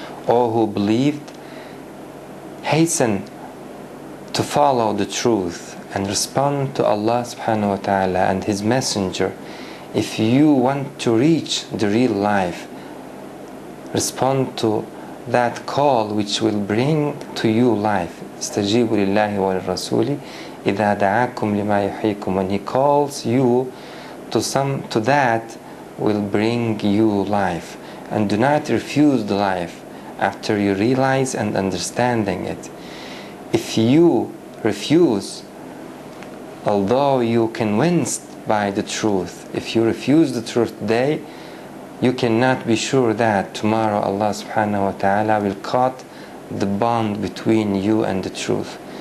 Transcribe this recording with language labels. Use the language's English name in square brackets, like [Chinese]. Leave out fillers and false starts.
[English] All who believed, hasten to follow the truth and respond to Allah subhanahu wa ta'ala and His messenger. If you want to reach the real life, respond to that call which will bring to you life. [Arabic] استجيبوا لله وللرسول إذا دعاكم لما يحييكم. [English] When He calls you to that will bring you life. And do not refuse the life after you realize and understanding it. If you refuse, although you convinced by the truth, if you refuse the truth today, you cannot be sure that tomorrow Allah subhanahu wa ta'ala will cut the bond between you and the truth.